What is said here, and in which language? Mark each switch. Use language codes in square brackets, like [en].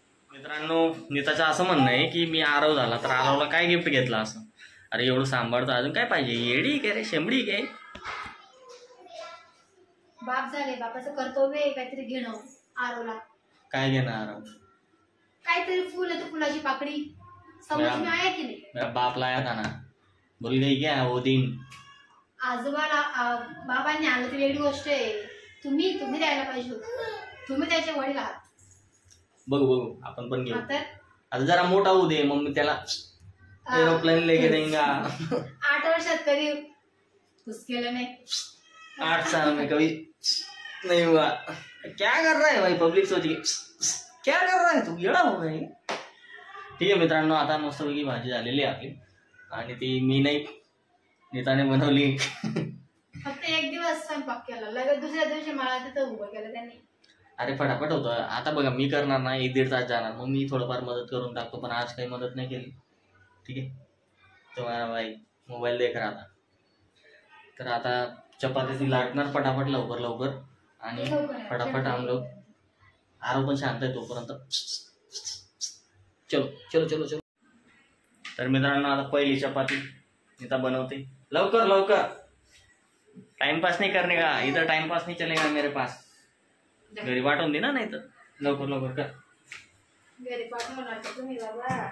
[mr] मित्रांनो, नीताचं असं म्हणणं आहे की मी आरव झाला तर आरवला काय गिफ्ट घेतला असं. अरे एवढं सांभाळतं, अजून काय पाहिजे? येडी काय रे, शेंबडी काय? बाप झाले, बापाचं कर्तव्य आहे काहीतरी घेणं. आरवला काय घेणं? आरव काहीतरी फुल आहे, फुलाची पाकडी समज मी आहे की नाही? [hi] मेरा बाप लाया था ना, भूल गई क्या वो दिन? [mr] आजोबाला बाबांनी आणलं ती वेगळी गोष्ट आहे. तुम्ही द्यायला पाहिजे होतं. तुम्ही त्याचे वडील आहात. बघू आपण पण घेऊ. तर आता जरा मोठा होऊ दे, मग मी त्याला एरोप्लेन [hi] लेके देंगा. [mr] 8 वर्षात कधी [hi] कुछ [mr] केलं नाही. [hi] 8 साल में कभी नहीं हुआ. क्या कर रहा है भाई? पब्लिक सोच के क्या कर रहा है तू? येडा हो गई. [mr] ठीक आहे मित्रांनो, आता मस्तपैकी भाजी झालेली आहे आपली, आणि ती मी नाही नीताने बनवली. फक्त एक दिवस स्वयंपाक केला, लगेच दुसऱ्या दिवशी मला तिथं उभं केलं त्यांनी. अरे फटाफट होतं. आता बघा मी करणार ना, 1-1.5 तास जाणार, मग मी थोडंफार मदत करून टाकतो, पण आज काही मदत नाही केली. ठीक आहे, तुम्हाला [hi] भाई मोबाईल देख रहा था. [mr] तर आता चपाती लाटणार फटाफट, लवकर आणि फटाफट [hi] हम लोग. [mr] आरो पण शांत आहे तोपर्यंत. [hi] चलो. [mr] तर मित्रांनो, आता पहिली चपाती नीता बनवते. लवकर. [hi] टाइमपास नहीं करने का, इधर टाइमपास नहीं चलेगा मेरे पास. [mr] घरी वाटून दे ना, नाही तर लवकर कर. घरी पाठवणार तुम्ही बाबा.